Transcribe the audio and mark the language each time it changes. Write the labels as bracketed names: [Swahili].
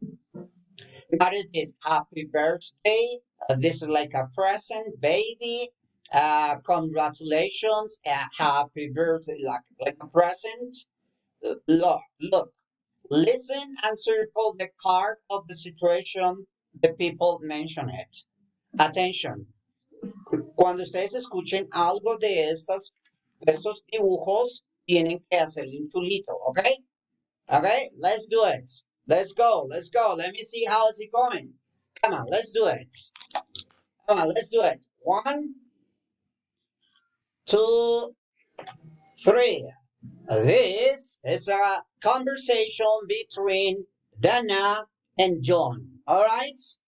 [English] What is this? Happy birthday. This is like a present, baby. Congratulations. Happy birthday, like a present. Look. Listen and circle the card of the situation the people mention it. Attention. [Spanish] Cuando ustedes escuchen algo de estos dibujos, tienen que hacerle un chulito, ¿ok? [English] Okay, let's do it. Let's go. Let's go. Let me see how is it going. Come on, let's do it. Come on, let's do it. 1, 2, 3. This is a conversation between Dana and John. All right.